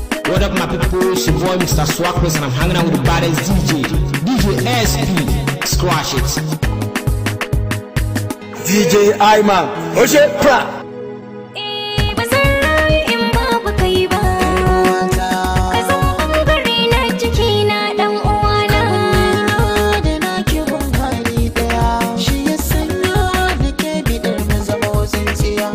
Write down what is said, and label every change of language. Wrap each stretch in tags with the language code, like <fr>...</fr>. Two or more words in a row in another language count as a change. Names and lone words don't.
<en>What up, my people? It's your boy, Mister Swag Press, and I'm hanging out with the baddest D J, D J S P. Squash it. D J Iman, Oshe Pra.</en> <ha>Eh, ba zan rayu in babu kai ba. Ka zama ɓangare na jikina, ɗan uwana. Da na ke gun hali ɗaya, shi ya sanya na ke bidar na zama tsintsiya.</ha>